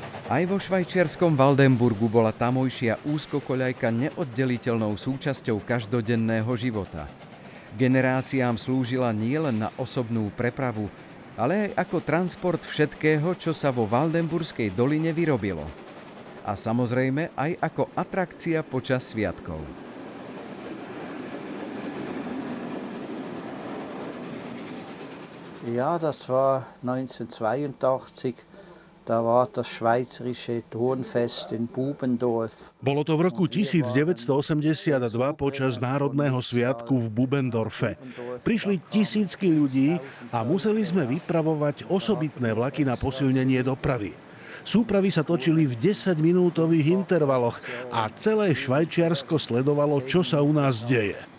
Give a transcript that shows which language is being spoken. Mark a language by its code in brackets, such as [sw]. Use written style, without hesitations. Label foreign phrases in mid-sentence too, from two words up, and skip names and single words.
[sk] Aj vo švajčiarskom Waldenburgu bola tamojšia úzkokoľajka neoddeliteľnou súčasťou každodenného života. Generáciám slúžila nielen na osobnú prepravu, ale aj ako transport všetkého, čo sa vo Waldenburskej doline vyrobilo. A samozrejme aj ako atrakcia počas sviatkov. [de] Ja, das war 1982. Da war das schweizerische Turnfest in Bubendorf. [sk] Bolo to v roku 1982 počas Národného sviatku v Bubendorfe. Prišli tisícky ľudí a museli sme vypravovať osobitné vlaky na posilnenie dopravy. Súpravy sa točili v 10-minútových intervaloch a celé Švajčiarsko sledovalo, čo sa u nás deje.